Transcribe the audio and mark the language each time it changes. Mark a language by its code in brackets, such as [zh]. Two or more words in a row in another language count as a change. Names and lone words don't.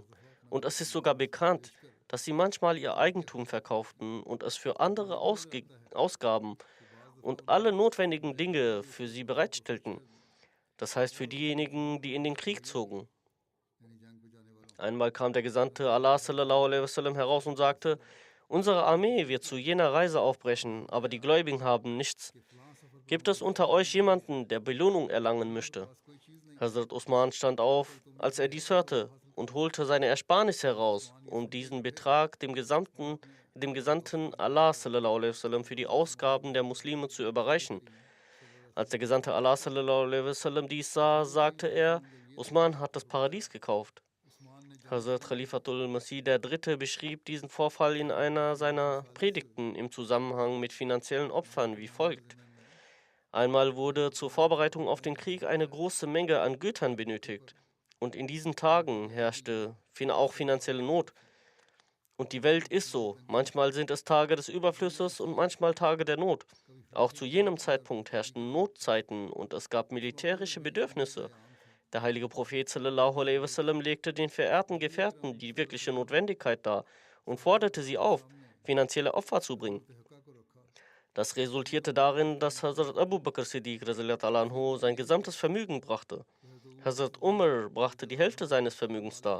[de] Und es ist sogar bekannt, dass sie manchmal ihr Eigentum verkauften und es für andere Ausgaben und alle notwendigen Dinge für sie bereitstellten. Das heißt für diejenigen, die in den Krieg zogen. Einmal kam der Gesandte Allah [ar] صلى الله عليه وسلم [de] heraus und sagte, unsere Armee wird zu jener Reise aufbrechen, aber die Gläubigen haben nichts. Gibt es unter euch jemanden, der Belohnung erlangen möchte? Hazrat Usman stand auf, als er dies hörte, und holte seine Ersparnisse heraus, um diesen Betrag dem Gesandten Allah [ar] صلى الله عليه وسلم [de] für die Ausgaben der Muslime zu überreichen. Als der Gesandte Allah [ar] صلى الله عليه وسلم [de] dies sah, sagte er, Usman hat das Paradies gekauft. Hazrat Khalifatul Masih III. Beschrieb diesen Vorfall in einer seiner Predigten im Zusammenhang mit finanziellen Opfern wie folgt. Einmal wurde zur Vorbereitung auf den Krieg eine große Menge an Gütern benötigt. Und in diesen Tagen herrschte auch finanzielle Not. Und die Welt ist so. Manchmal sind es Tage des Überflusses und manchmal Tage der Not. Auch zu jenem Zeitpunkt herrschten Notzeiten und es gab militärische Bedürfnisse. Der heilige Prophet [ar] صلى الله عليه وسلم [de] legte den verehrten Gefährten die wirkliche Notwendigkeit dar und forderte sie auf, finanzielle Opfer zu bringen. Das resultierte darin, dass Hazrat Abu Bakr Siddiq [ar] رضي الله عنه [de] sein gesamtes Vermögen brachte. Hazrat Umar brachte die Hälfte seines Vermögens dar.